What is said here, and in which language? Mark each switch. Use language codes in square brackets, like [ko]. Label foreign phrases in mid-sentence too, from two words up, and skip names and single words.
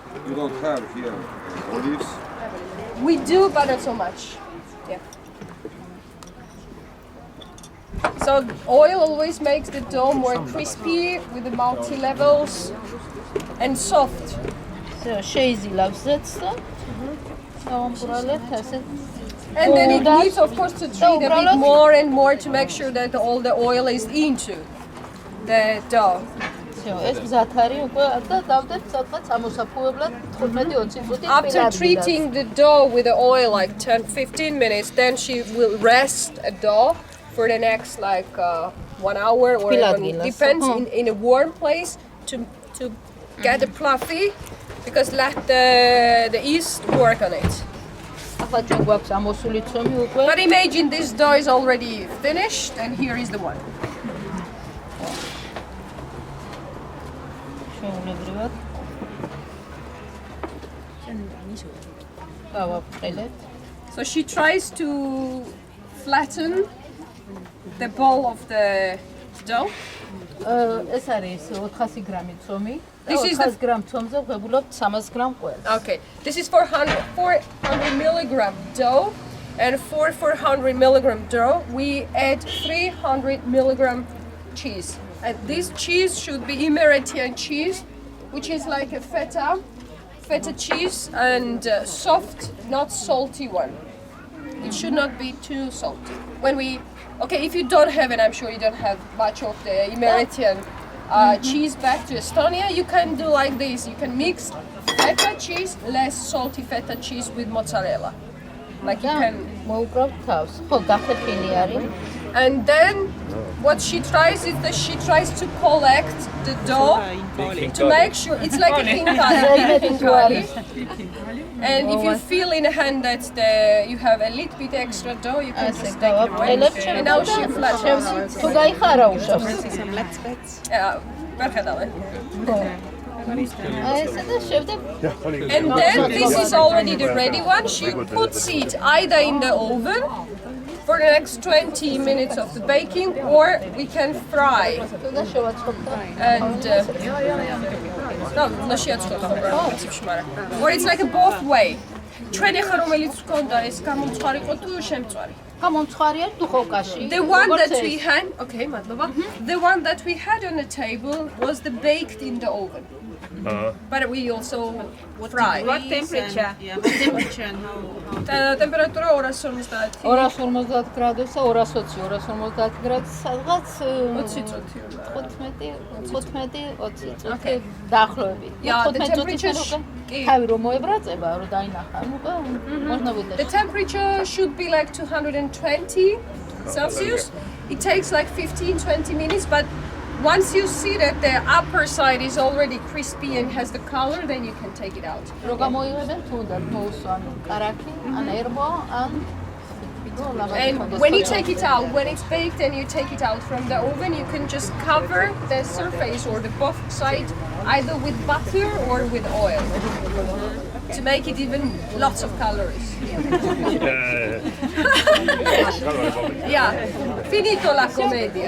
[en] You don't have here olives? We do, but not so much. Yeah. So oil always makes the dough more crispy with the multi-levels and soft. [ka] So შეიზილავს ზეთს და დავამბრალებთ ასე. [en] And then it needs, of course, to treat a bit more and more to make sure that all the oil is into the dough. [ka] ეს გზად არის უკვე და დავდეთ სადღაც ამოსაფუებლად 15-20 წუთი [en] After [ka] პილად. [en] treating the dough with the oil like 10-15 minutes, then she will rest a dough for the next 1 hour or even depends in a warm place to get it fluffy, because let the yeast work on it. [ka] ახლა ჩვენ გვაქვს ამოსული ცომი უკვე. [en] But imagine this dough is already finished and here is the one. [ka] შეულებრივად. გავაფრთხილეთ. [en] So she tries to flatten the ball of the dough. [ka] ეს არის 400 გრამი ცომი. [en] This is [ka] 400 გრამ ცომზე ვღებულობთ 300 გრამ ყველს. [en] Okay, this is 400 milligram dough, and for 400 milligram dough, we add 300 milligram cheese. And this cheese should be Imeretian cheese, which is like a feta cheese, and soft, not salty one. It should not be too salty. If you don't have it, I'm sure you don't have much of the Imeretian cheese back to Estonia, you can do like this. You can mix feta cheese, less salty feta cheese with mozzarella. Like you can. [ka] მოუკრავთ თავს. ხო, გახეთილი არის. [en] And then what she tries is that she tries to collect the dough to make sure it's like a khinkali. And if you feel in a hand that you have a little bit extra dough, you can just take it away. And now she flattens. [ka] თუ გაიხარა უშავს. ვერ ხედავე. აი ესე და შევდებ. [en] And then this is already the ready one. She puts it either in the oven for the next 20 minutes of the baking, or we can fry. [ka] და შევაწყობ. [en] And no, or it's like a both way. [ka] ჩვენი ხა რომელიც გქონდა ეს გამომწვარიყო თუ შემწვარი? გამომწვარია დუხოვკაში. [en] The one that we had, okay, madlova. The one that we had on the table was the baked in the oven. But we also fried. What temperature? Yeah, what temperature? [ka] Temperatura 250. 250 გრადუსა 220 250 გრადუს სადღაც 20 წუთი. 15-20 წუთი დაახლოებით. 15 წუთი თავი რომ მოებრაწება რომ დაინახა. [ru] Можно [en] The [ka] ვიდეო. [en] temperature should be like 220 Celsius. It takes like 15-20 minutes, but once you see that the upper side is already crispy and has the color, then you can take it out. [ka] რო გამოიღებენ თუნდაც მოუსვან კარაქი, ან ერბო, ან [en] And when you take it out, when it's baked and you take it out from the oven, you can just cover the surface or the both side either with butter or with oil to make it even lots of calories. Yeah, [it] finito la commedia.